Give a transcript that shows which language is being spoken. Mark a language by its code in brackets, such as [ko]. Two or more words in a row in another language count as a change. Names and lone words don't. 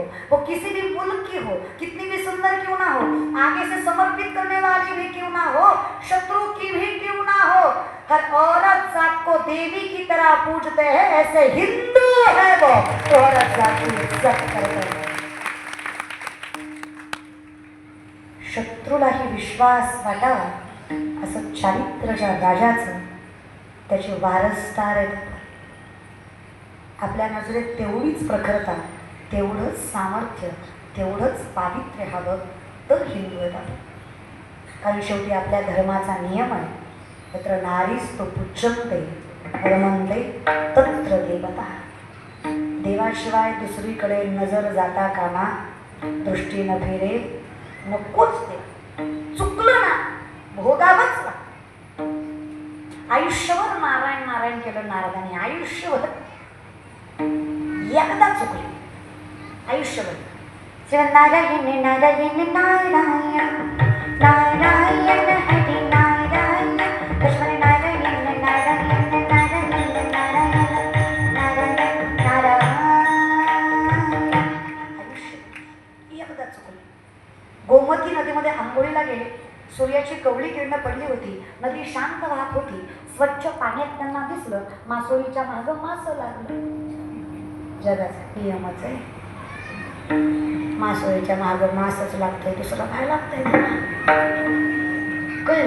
[hi] वो किसी भी मुल्क की हो, कितनी भी सुंदर क्यों ना हो, आगे से समर्पित करने वाली भी क्यों ना हो, शत्रु की भी क्यों ना हो, हर औरत जात को देवी की तरह पूजते हैं. ऐसे हिंदू है वो, औरत जात की इज्जत करते हैं. [mr] शत्रूलाही विश्वास वाटावा असं चारित्र्य ज्या राजाचं, त्याचे वारसदार आहेत. आपल्या नजरेत तेवढीच प्रखरता, तेवढंच सामर्थ्य, तेवढंच पावित्र्य हवं तर हिंदू आहेत. कारण शेवटी आपल्या धर्माचा नियम आहे, [sa] तत्र नारीस्तु पुच्छन्ते रमन्ते तत्र देवता. [mr] देवाशिवाय दुसरीकडे नजर जाता कामा, दृष्टी न फिरे नकोच. ते चुकलं ना भोगावंच लागतं. आयुष्यभर नारायण नारायण केलं नारदाने. आयुष्यभर एकदा चुकले आयुष्यभर. नारायण नारायण नारायण नारायण हरी नारायण लक्ष्मण नारायण नारायण नारायण नारायण नारायण नारायण. आयुष्य एकदा चुकले. गोमती नदीमध्ये आंघोळीला गेले. सूर्याची कवळी किरण पडली होती. नदी शांत वाहत होती. स्वच्छ पाण्यात त्यांना दिसलं मासोळीच्या मागं मास लागलं. जगाचा नियमच आहे, मासोळीच्या मागं मासच लागतंय, दुसरं काय लागतंय कळलं.